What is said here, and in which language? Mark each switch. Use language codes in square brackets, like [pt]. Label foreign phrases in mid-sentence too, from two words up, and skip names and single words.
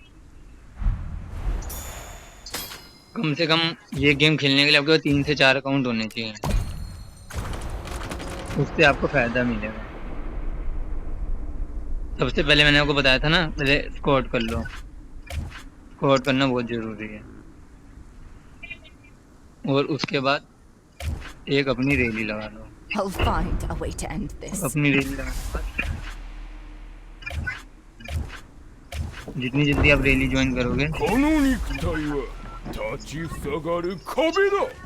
[hi] कम से कम ये गेम खेलने के लिए आपके पास 3 से 4 अकाउंट होने चाहिए, उससे आपको फायदा मिलेगा। सबसे पहले मैंने आपको बताया था ना, पहले स्क्वाड कर लो। स्क्वाड करना बहुत जरूरी है और उसके बाद एक अपनी रैली लगा लो। [en] I'll find a way to end this. [hi] अपनी रैली लगाने के बाद जितनी जल्दी आप रैली ज्वाइन करोगे, [ja] この肉体は立ちふさがる壁だ。